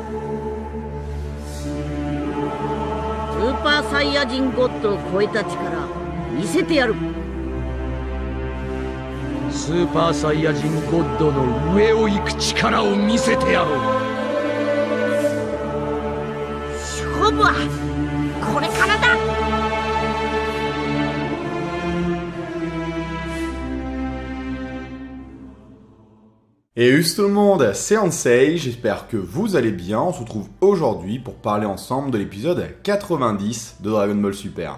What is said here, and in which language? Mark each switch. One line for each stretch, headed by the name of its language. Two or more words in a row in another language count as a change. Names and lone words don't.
Japanese: スーパーサイヤ人ゴッドを超えた力見せてやる。スーパーサイヤ人ゴッドの上を行く力を見せてやろう。勝負はこれからだ。
French: Et juste tout le monde, c'est Ansei, j'espère que vous allez bien. On se retrouve aujourd'hui pour parler ensemble de l'épisode 90 de Dragon Ball Super.